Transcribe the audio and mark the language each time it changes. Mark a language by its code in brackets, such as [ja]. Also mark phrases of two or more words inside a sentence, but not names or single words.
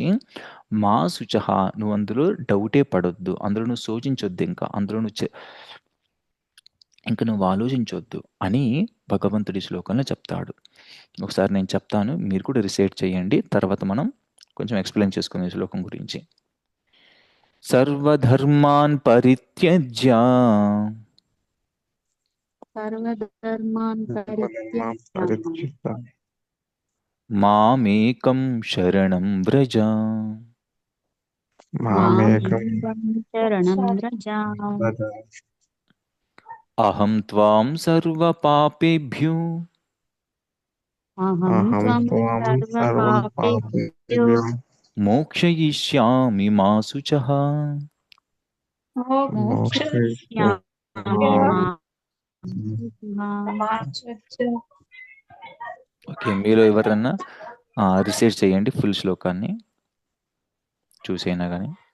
[sa] మా శుచః, [te] నువ్వు అందులో డౌటే పడొద్దు, అందులో నువ్వు శోచించొద్దు, అందులో నువ్వు ఆలోచించొద్దు అని భగవంతుడి శ్లోకంలో చెప్తాడు. ఒకసారి నేను చెప్తాను, మీరు కూడా రిసైట్ చేయండి. తర్వాత మనం కొంచెం ఎక్స్‌ప్లెయిన్ చేసుకుందాం ఈ శ్లోకం గురించి. [sa] సర్వధర్మాన్ పరిత్యజ్య సర్వధర్మాన్ పరిత్యజ్య మామేకం శరణం వ్రజ. మామేకం శరణం వ్రజ. వద. అహం త్వాం సర్వపాపేభ్యో అహం త్వం సర్వం సర్వపాపేభ్యో పాపేభ్యో మోక్షయిష్యామి మా శుచః. మోక్షయిష్యామి మా శుచః. [te] ఓకే, మీలో ఎవరన్నా రిసైట్ చేయండి ఫుల్ శ్లోకాన్ని చూసైనా కానీ.